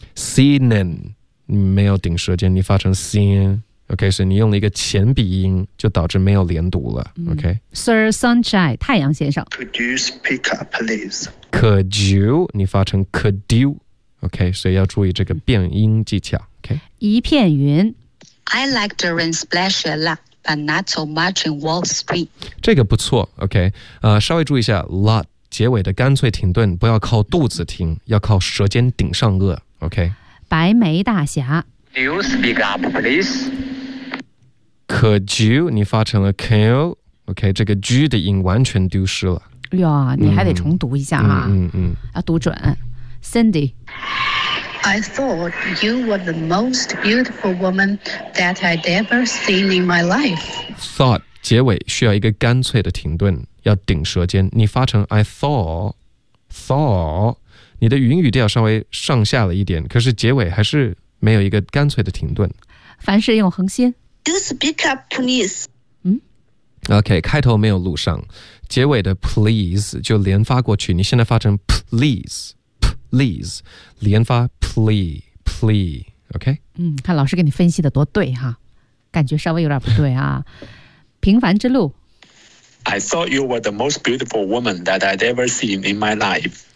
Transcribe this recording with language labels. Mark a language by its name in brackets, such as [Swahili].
[Chinese] Seen. 没有顶舌尖，你发成 seen, OK, 所以你用了一个前鼻音，就导致没有连读了、OK, Sir Sunshine, 太阳先生， [English] Could you speak up, please? [Chinese] Could you, 你发成 could you, OK, 所以要注意这个变音技巧、OK? 一片云， [English] I like the rain splash a lot, but not so much in Wall Street. [Chinese] 这个不错， OK, 稍微注意一下 lot 结尾的干脆停顿，不要靠肚子停，要靠舌尖顶上颚， OK? 白眉大侠 [English] Do you speak up, please? [Chinese] Could you? 你发成了 can you? OK, 这个 G 的音完全丢失了。哟，你还得重读一下啊。要读准。Cindy, [English] I thought you were the most beautiful woman that I'd ever seen in my life. [Chinese] Thought, 结尾需要一个干脆的停顿，要顶舌尖。你发成 I thought. 你的云语调稍微上下了一点，可是结尾还是没有一个干脆的停顿。凡事用恒心。 [English] Do speak up, please. [Chinese] OK, 开头没有录上，结尾的 please 就连发过去，你现在发成 please, please, 连发 plea, plea, OK? 看老师给你分析的多对哈，感觉稍微有点不对啊。平凡之路。 [English] I thought you were the most beautiful woman that I'd ever seen in my life.